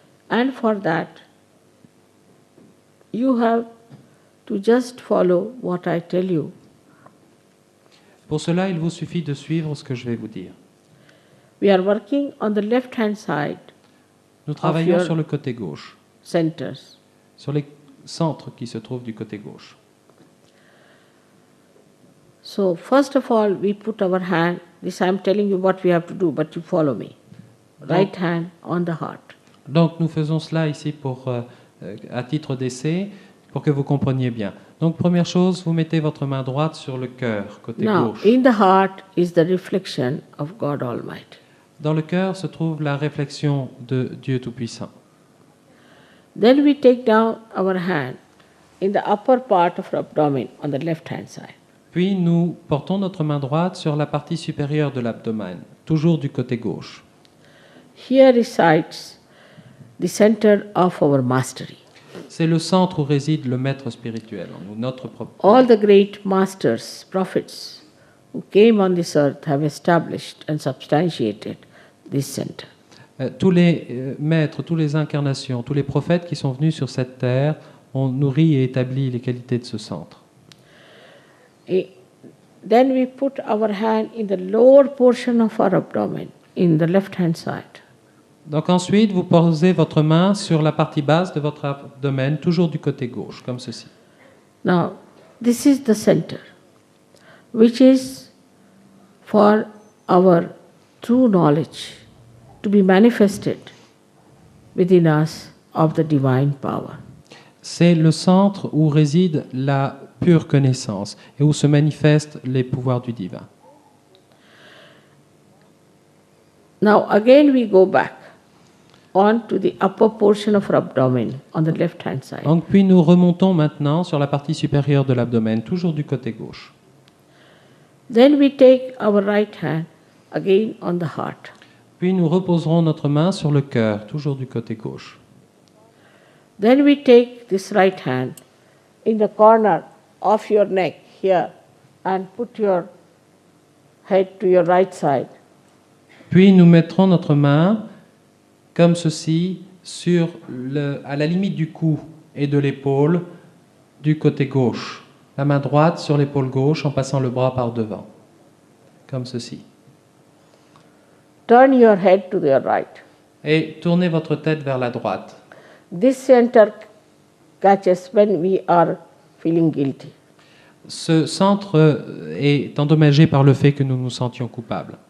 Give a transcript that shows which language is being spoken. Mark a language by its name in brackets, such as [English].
[English] And for that, you have to just follow what I tell you [French] Pour cela, il vous suffit de suivre ce que je vais vous dire. [English] We are working on the left-hand side [French] Nous travaillons [English] your- [French] sur le côté gauche, [English] centers. [French] sur les centres qui se trouvent du côté gauche. [English] So first of all, we put our hand, this I am telling you what we have to do, but you follow me. Right hand on the heart. [French] Donc nous faisons cela ici à titre d'essai, pour que vous compreniez bien. Donc première chose, vous mettez votre main droite sur le cœur, côté [English] Now, [French] gauche. [English] in the heart is the reflection of God Almighty. [French] Dans le cœur se trouve la réflexion de Dieu Tout-Puissant. [English] Then we take down our hand in the upper part of our abdomen on the left-hand side. [French] Puis nous portons notre main droite sur la partie supérieure de l'abdomen, toujours du côté gauche. [English] Here resides the center of our mastery. [French] C'est le centre où réside le maître spirituel, en nous, notre propre. [English] All the great masters, prophets who came on this earth have established and substantiated this center. [French] Tous les maîtres, toutes les incarnations, tous les prophètes qui sont venus sur cette terre ont nourri et établi les qualités de ce centre. [English] Then we put our hand in the lower portion of our abdomen, in the left-hand side. [French] Donc ensuite, vous posez votre main sur la partie basse de votre abdomen, toujours du côté gauche, comme ceci. [English] Now, this is the center, which is for our true knowledge to be manifested within us of the divine power. [French] C'est le centre où réside la pure connaissance et où se manifestent les pouvoirs du divin. [English] Now, again we go back on to the upper portion of our abdomen on the left-hand side. [French] Donc puis nous remontons maintenant sur la partie supérieure de l'abdomen, toujours du côté gauche. [English] Then we take our right hand again on the heart. [French] Puis nous reposerons notre main sur le cœur, toujours du côté gauche. [English] Then we take this right hand in the corner of your neck here and put your head to your right side. [French] Puis nous mettrons notre main comme ceci à la limite du cou et de l'épaule du côté gauche. La main droite sur l'épaule gauche en passant le bras par devant, comme ceci. [English] Turn your head to your right. [French] Et tournez votre tête vers la droite. [English] This center catches when we are feeling guilty. [French] Ce centre est endommagé par le fait que nous nous sentions coupables.